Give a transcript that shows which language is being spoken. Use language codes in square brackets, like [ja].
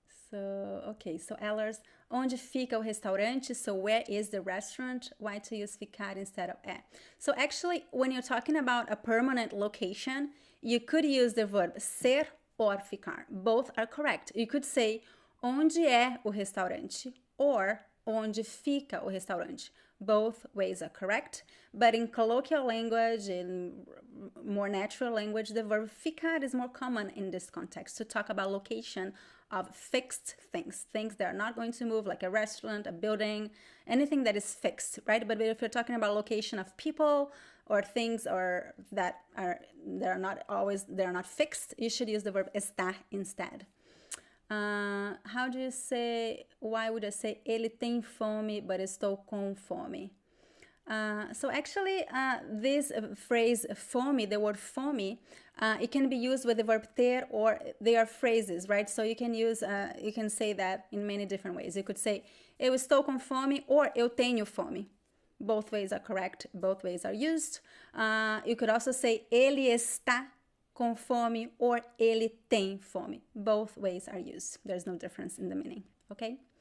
[pt] So Ellers, onde fica o restaurante? [en] So where is the restaurant? Why to use ficar instead of é? So actually, when you're talking about a permanent location, you could use the verb ser or ficar. Both are correct. You could say, onde é o restaurante? Or, onde fica o restaurante? Both ways are correct. But in colloquial language, in more natural language, the verb ficar is more common in this context, to talk about location of fixed things that are not going to move, like a restaurant, a building, anything that is fixed, right? But if you're talking about location of people or things that are not fixed, you should use the verb estar instead. How do you say, why would I say ele tem fome, but estou com fome? So actually, this phrase fome, the word fome, it can be used with the verb ter, or they are phrases, right? So you can say that in many different ways. You could say, eu estou com fome, or eu tenho fome. Both ways are correct. Both ways are used. You could also say, ele está com fome, or ele tem fome. Both ways are used. There's no difference in the meaning, okay?